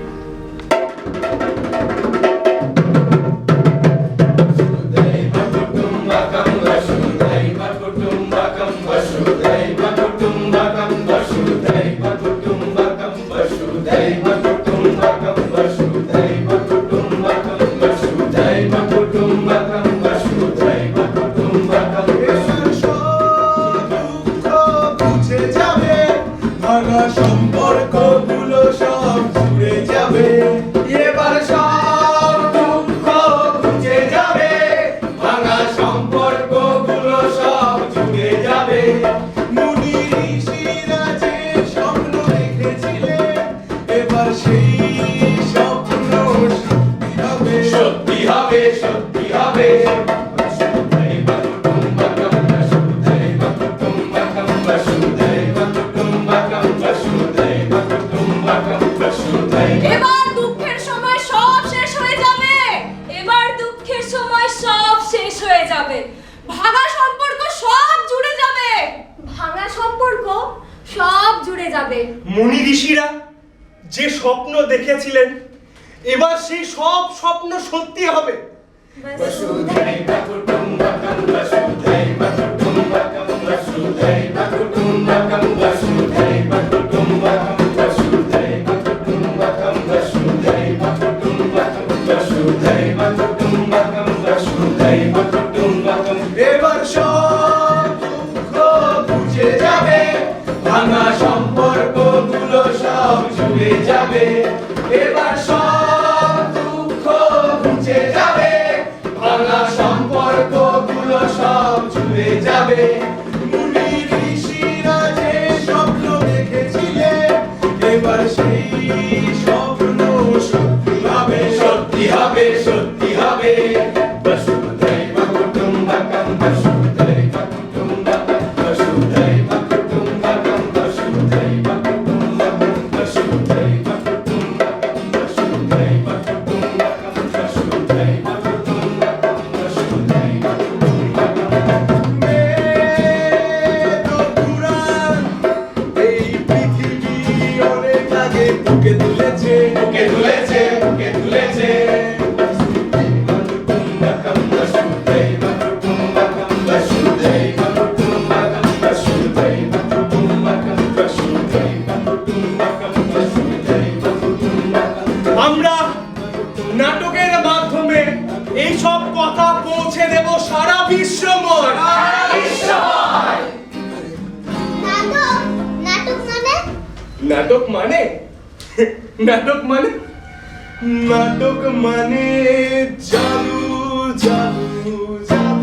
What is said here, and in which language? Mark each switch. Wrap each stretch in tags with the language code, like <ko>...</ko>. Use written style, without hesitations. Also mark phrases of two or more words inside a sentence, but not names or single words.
<sa>वसुधैव कुटुम्बकं वसुधैव कुटुम्बकं वसुधैव कुटुम्बकं वसुधैव कुटुम्बकं वसुधैव कुटुम्बकं वसुधैव कुटुम्बकं वसुधैव कुटुम्बकं वसुधैव कुटुम्बकं।</sa> <bn>বুঝে যাবে, ভাঙা সম্পর্কগুলো সব জুড়ে যাবে। এবার সব দুঃখ ঘুচে যাবে, ভাঙা সম্পর্কগুলো সব জুড়ে যাবে। মুনি ঋষিরা যে স্বপ্ন দেখেছিলেন, এবার সেই স্বপ্ন সত্যি হবে। সত্যি হবে, সত্যি হবে।</bn> <sa>বসুধৈব কুটুম্বকম বসুধৈব কুটুম্বকম বসুধৈব কুটুম্বকম বসুধৈব কুটুম্বকম বসুধৈব।</sa> <bn>এবার দুঃখের সময় সব শেষ হয়ে যাবে। এবার দুঃখের সময় সব শেষ হয়ে যাবে। ভাঙা সম্পর্ক সব জুড়ে যাবে। ভাঙা সম্পর্ক সব জুড়ে যাবে। মুনি ঋষিরা যে স্বপ্ন দেখেছিলেন, এবার সেই সব স্বপ্ন সত্যি হবে।</bn> <sa>বসুধৈব কুটুম্বকম বসুধৈব কুটুম্বকম বসুধৈব কুটুম্বকম বসুধৈব কুটুম্বকম বসুধৈব কুটুম্বকম বসুধৈব কুটুম্বকম বসুধৈব কুটুম্বকম বসুধৈব কুটুম্বকম।</sa> <bn>এবার সব দুঃখ বুঝে যাবে, ভাঙা সম্পর্কগুলো সব জুড়ে যাবে। এবার সব দুঃখ ঘুচে যাবে, ভাঙা সম্পর্কগুলো সব জুড়ে যাবে। মুনি ঋষিরা যে স্বপ্ন দেখেছিলেন, এবার সেই স্বপ্ন সত্যি হবে। সত্যি হবে, সত্যি হবে।</bn> <sa>বসুধৈব কুটুম্বকম বসুধৈব কুটুম্বকম বসুধৈব কুটুম্বকম বসুধৈব কুটুম্বকম বসুধৈব কুটুম্বকম বসুধৈব কুটুম্বকম বসুধৈব কুটুম্বকম বসুধৈব কুটুম্বকম।</sa> <bn>পুরাণ এই পৃথিবী অনেক আগে বুকে তুলেছে। বুকে তুলেছে, বুকে তুলেছে।</bn> <sa>কুটুম্বকম বসুধৈব কুটুম্বকম বসুধৈব কুটুম্বকম বসুধৈব কুটুম্বকম বসুধৈব কুটুম্বকম বসুধৈব কুটুম্বকম।</sa> <bn>আমরা নাটকের মাধ্যমে এই সব কথা পৌঁছে দেব সারা বিশ্বময়। নাটক মানে নাটক মানে নাটক মানে জাদু জাদু জাদু।</bn>